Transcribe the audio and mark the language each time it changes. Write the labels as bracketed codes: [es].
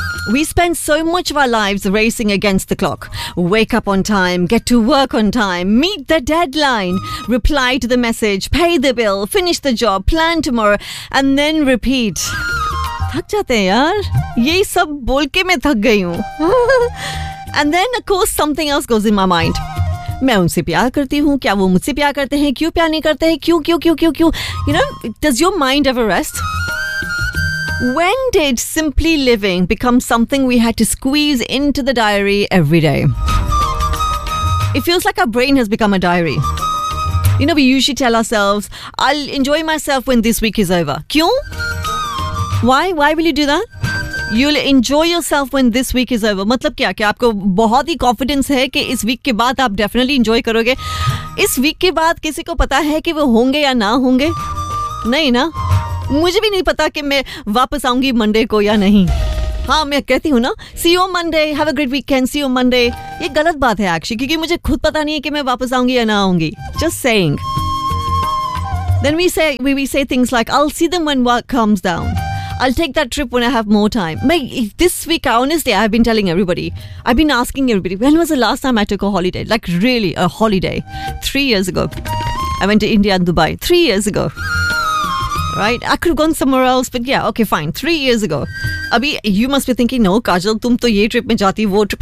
[en] We spend so much of our lives racing against the clock. Wake up on time, get to work on time, meet the deadline, reply to the message, pay the bill, finish the job, plan tomorrow, and then repeat. [hi] Thak jate hain yaar. Ye sab bol ke main thak gayi hoon. [en] And then, of course, something else goes in my mind. [hi] मैं उनसे प्यार करती हूँ, क्या वो मुझसे प्यार करते हैं, क्यों प्यार नहीं करते हैं, क्यों क्यों क्यों क्यों क्यों, [en] You know, does your mind ever rest? When did simply living become something we had to squeeze into the diary every day? It feels like our brain has become a diary. You know, we usually tell ourselves, I will enjoy myself when this week is over. क्यों? Why will you do that? You'll enjoy yourself when this week is over. [hi] मतलब क्या? क्या आपको बहुत ही confidence है कि इस week के बाद आप डेफिनेटली इंजॉय करोगे? इस वीक के बाद किसी को पता है कि वो होंगे या ना होंगे? नहीं ना, मुझे भी नहीं पता कि मैं वापस आऊंगी मंडे को या नहीं. हाँ, मैं कहती हूँ ना, [en] see you Monday, have a great weekend, see you Monday, [hi] ये गलत बात है एक्चुअली, क्योंकि मुझे खुद पता नहीं है कि मैं वापस आऊंगी या ना आऊंगी. [en] Just saying. Then we say things like, I will see them when work comes down, I'll take that trip when I have more time. This week, honestly, I've been telling everybody. I've been asking everybody, when was the last time I took a holiday? Like really, a holiday. 3 years ago. I went to India and Dubai. 3 years ago. Right? I could have gone somewhere else, but yeah, okay, fine. 3 years ago. Abhi, you must be thinking, no, Kajal, [hi] tum to ye trip mein jaati, wo trip.